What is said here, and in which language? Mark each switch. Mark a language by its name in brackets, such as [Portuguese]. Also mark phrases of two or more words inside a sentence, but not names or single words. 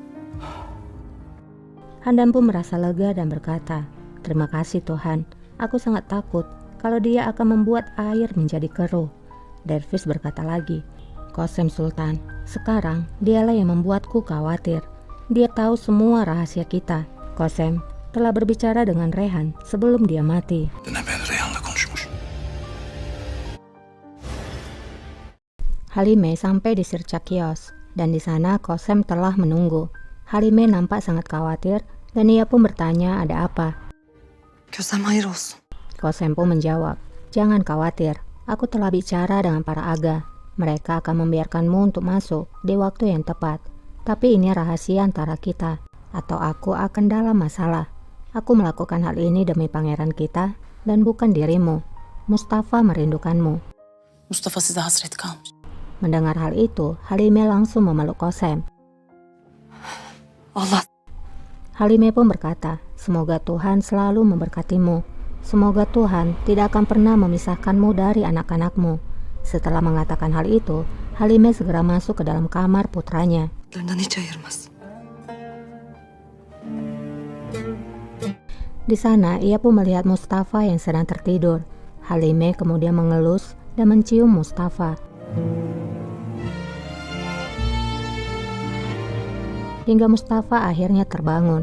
[Indonesian] Handan pun merasa lega dan berkata, "Terima kasih Tuhan, aku sangat takut kalau dia akan membuat air menjadi keruh." Dervish berkata lagi, "Qasem Sultan, sekarang dialah yang membuatku khawatir. Dia tahu semua rahasia kita. Qasem telah berbicara dengan Rehan sebelum dia mati." [Turkish] Rehan'la konuşmuş. [Indonesian] Halime sampai di Sirca kios, dan di sana Qasem telah menunggu. Halime nampak sangat khawatir, dan ia pun bertanya ada apa. [Turkish] Gözlem hayır olsun. [Indonesian] Qasem pun menjawab, "Jangan khawatir, aku telah bicara dengan para aga. Mereka akan membiarkanmu untuk masuk di waktu yang tepat. Tapi ini rahasia antara kita, atau aku akan dalam masalah. Aku melakukan hal ini demi pangeran kita dan bukan dirimu. Mustafa merindukanmu." [Turkish] Mustafa size hasret kalmış. [Indonesian] Mendengar hal itu, Halime langsung memeluk Qasem. Allah. Halime pun berkata, "Semoga Tuhan selalu memberkatimu. Semoga Tuhan tidak akan pernah memisahkanmu dari anak-anakmu." Setelah mengatakan hal itu, Halime segera masuk ke dalam kamar putranya. [Turkish] Larından hiç ayırmaz. [Indonesian] Di sana, ia pun melihat Mustafa yang sedang tertidur. Halime kemudian mengelus dan mencium Mustafa. Hingga Mustafa akhirnya terbangun.